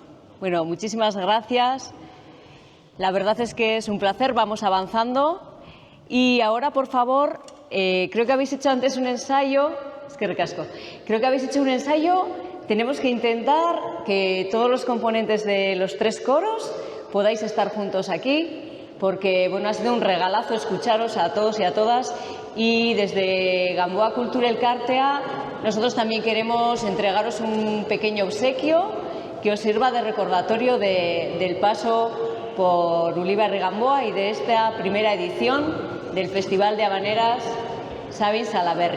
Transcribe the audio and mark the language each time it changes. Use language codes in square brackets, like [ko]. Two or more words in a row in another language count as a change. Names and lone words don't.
[es] Bueno, muchísimas gracias. La verdad es que es un placer, vamos avanzando. Y ahora, por favor, creo que habéis hecho antes un ensayo, [eu] eskerrik asko, [es] creo que habéis hecho un ensayo, tenemos que intentar que todos los componentes de los tres coros podáis estar juntos aquí, porque bueno, ha sido un regalazo escucharos a todos y a todas. Y desde Gamboa Kultura Elkartea nosotros también queremos entregaros un pequeño obsequio que os sirva de recordatorio del paso por Ulibarri Gamboa y de esta primera edición del Festival de Habaneras Sabin Salaberri.